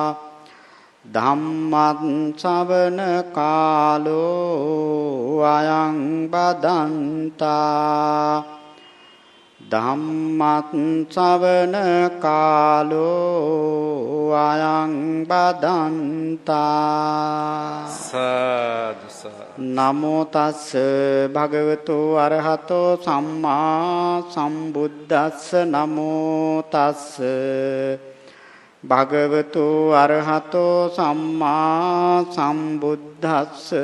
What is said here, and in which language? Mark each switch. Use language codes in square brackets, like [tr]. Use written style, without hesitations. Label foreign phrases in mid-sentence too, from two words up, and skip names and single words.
[pi] ධම්මං ශ්‍රවණ කාලෝ අයං බදන්තා. ධම්මං ශ්‍රවණ කාලෝ අයං බදන්තා. සාදු සාදු. නමෝ තස්ස භගවතු අරහතෝ සම්මා සම්බුද්දස්ස. නමෝ තස්ස භගවතු අරහතෝ සම්මා සම්බුද්දස්ස.